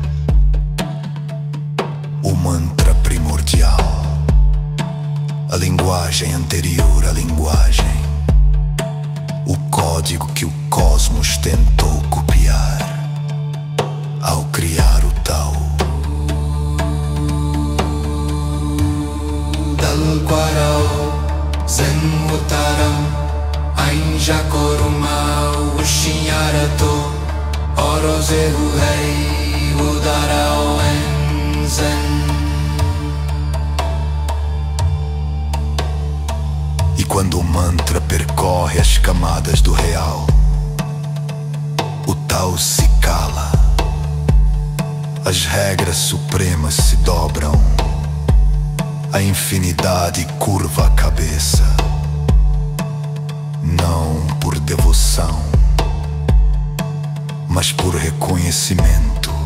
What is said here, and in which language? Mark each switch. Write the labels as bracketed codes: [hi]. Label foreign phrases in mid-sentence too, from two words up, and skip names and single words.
[pt] O mantra primordial, a linguagem anterior à linguagem, o código que o cosmos tentou copiar ao criar o Tao. Dalguarao, Zen Utaram, Ain Jacorumau, Uxinharato, Orozehu Rei, Udarao Enzen. E quando o mantra percorre as camadas do real, o Tao se cala, as regras supremas se dobram, a infinidade curva a cabeça, não por devoção, mas por reconhecimento.